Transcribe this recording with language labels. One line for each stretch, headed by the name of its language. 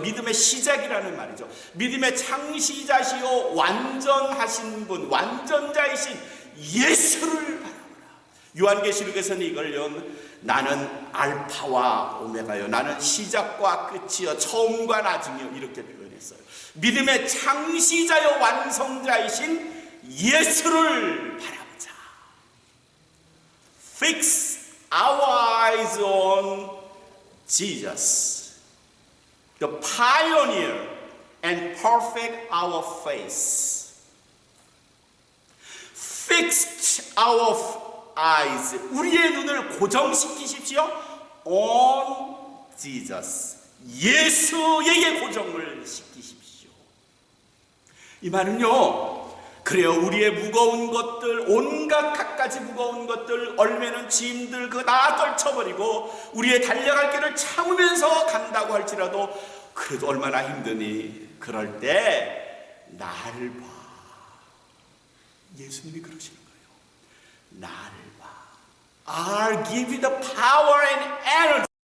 Korean: 믿음의 시작이라는 말이죠. 믿음의 창시자시요, 완전하신 분, 완전자이신 예수를 바라보라. 요한계시록에서는 이걸요, 나는 알파와 오메가요, 나는 시작과 끝이요, 처음과 나중이요, 이렇게 표현했어요. 믿음의 창시자요, 완성자이신 예수를 바라보라.
English: Fix our eyes on Jesus, the pioneer and perfect our faith. Fixed our eyes,
Korean: 우리의 눈을 고정시키십시오.
English: On Jesus,
Korean: 예수에게 고정을 시키십시오. 이 말은요, 그래요, 우리의 무거운 것들, 온갖 갖가지 무거운 것들, 얼매는 짐들 그거 다 떨쳐버리고 우리의 달려갈 길을 참으면서 간다고 할지라도 그래도 얼마나 힘드니, 그럴 때 나를 봐. 예수님이 그러시는 거예요. 나를 봐.
English: I'll give you the power and energy.